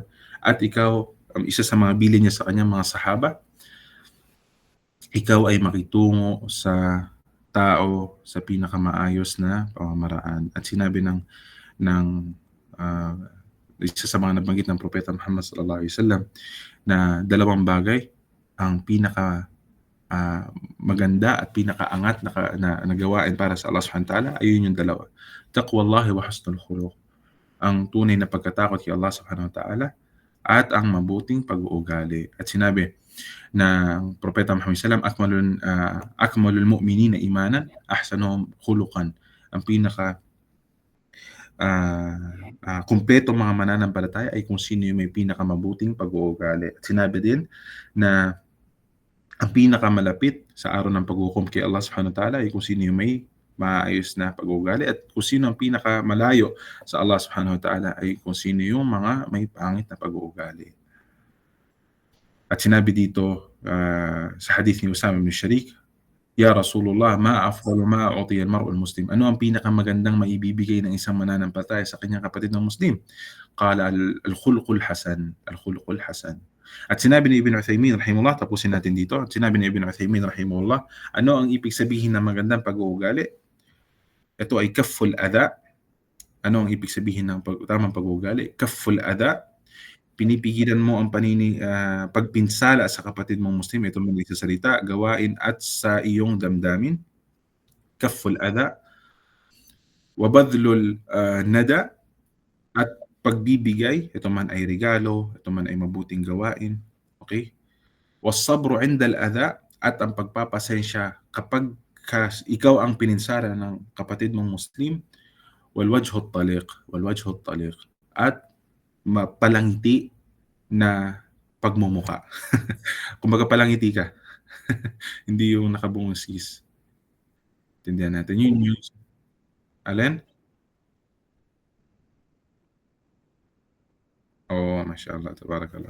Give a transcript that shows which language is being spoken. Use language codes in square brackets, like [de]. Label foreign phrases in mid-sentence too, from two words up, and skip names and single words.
[tl] At ikaw, isa sa mga bilin niya sa kanyang mga sahaba, ikaw ay makitungo sa tao sa pinakamaayos na pamamaraan. At sinabi ng isa sa mga nabanggit ng Propeta Muhammad SAW na dalawang bagay ang pinaka maganda at pinakaangat na gawain para sa [ar] الله سبحانه وتعالى, [tl] ayun yung dalawa. [ar] تقوى الله وحسن الخلق. [tl] Ang tunay na pagkatakot kay [ar] الله سبحانه وتعالى [tl] at ang mabuting pag-uugali. At sinabi ng Propeta Muhammad SAW, [ar] أكمل المؤمنين إيمانا أحسنهم خلقا. [tl] Ang pinaka kumpleto mga mananampalataya ay kung sino yung may pinakamabuting pag-uugali. At sinabi din na ang pinakamalapit sa araw ng paghukom kay [ar] الله سبحانه وتعالى [tl] ay kung sino yung may maayos na pag-uugali, at kung sino ang pinakamalayo sa [ar] الله سبحانه وتعالى [tl] ay kung sino yung mga may pangit na pag-uugali. At sinabi dito sa hadith ni Usama bin Sharik, [ar] "يا رسول الله ما أفضل ما أعطي المرء المسلم." [tl] Ano ang pinakamagandang maibibigay ng isang mananampalataya sa kanyang kapatid ng Muslim? [ar] قال الخلق الحسن الخلق الحسن. [tl] At sinabi ni Ibn Uthaymin rahimahullah, tapusin natin dito. At sinabi ni Ibn Uthaymin rahimahullah, ano ang ibig sabihin ng magandang pag-uugali? Ito ay [ar] كف الأذى. [tl] Ano ang ibig sabihin ng tamang pag-uugali? [ar] كف الأذى. [tl] Pinipigilan mo ang pagpinsala sa kapatid mong Muslim, ito man sa salita, gawain at sa iyong damdamin. [ar] كف الأذى وبذل الندى. [tl] At pagbibigay, ito man ay regalo, ito man ay mabuting gawain. Okay? [ar] والصبر عند الأذى, [tl] at ang pagpapasensya kapag ikaw ang pininsala ng kapatid mong Muslim. [ar] والوجه الطلق, [tl] at mapalangiti na pagmumuka. Kumbaga palangiti ka. Hindi yung nakabungis. Tindihan natin. Yun yung alin? [ar] Oo, ما شاء الله تبارك الله.